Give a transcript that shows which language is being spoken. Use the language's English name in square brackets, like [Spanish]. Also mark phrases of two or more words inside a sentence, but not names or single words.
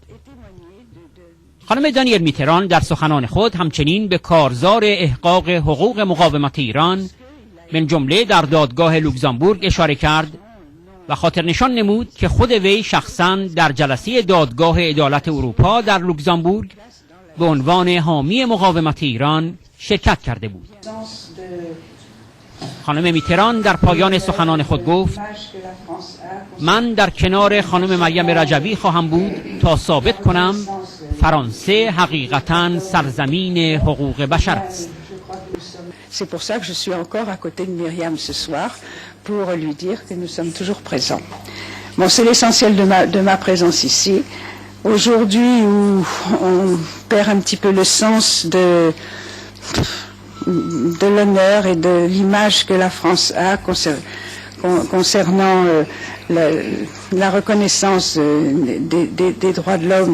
[Persian] خانم دانیل میتران در سخنان خود همچنین به کارزار احقاق حقوق مقاومت ایران من جمله در دادگاه لوکزامبورگ اشاره کرد و خاطر نشان نمود که خود وی شخصاً در جلسه دادگاه عدالت اروپا در لوکزامبورگ به عنوان حامی مقاومت ایران شرکت کرده بود. خانم میتران در پایان سخنان خود گفت: من در کنار خانم مریم رجوی خواهم بود تا ثابت کنم فرانسه حقیقتاً سرزمین حقوق بشر است. [French] C'est pour ça que je suis encore à côté de Myriam ce soir, pour lui dire que nous sommes toujours présents. Bon, c'est l'essentiel de ma présence ici. Aujourd'hui, où on perd un petit peu le sens de l'honneur et de l'image que la France a concernant la reconnaissance des droits de l'homme.